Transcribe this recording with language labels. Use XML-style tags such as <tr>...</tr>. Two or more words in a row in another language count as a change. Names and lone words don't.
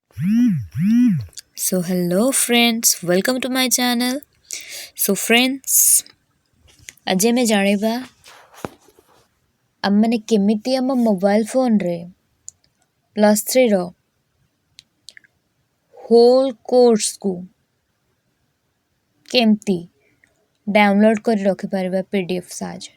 <en>So hello friends, welcome to my channel. So friends,</en> <or>आज ଆମେ ଜାଣିବା ଆମମାନେ କେମିତି ଆମ ମୋବାଇଲ ଫୋନରେ +3 ର</or> <en>whole course</en> <or>କେମିତି ଡାଉନଲୋଡ୍ କରି ରଖିପାରିବା PDF ସାହାଯ୍ୟରେ।</or>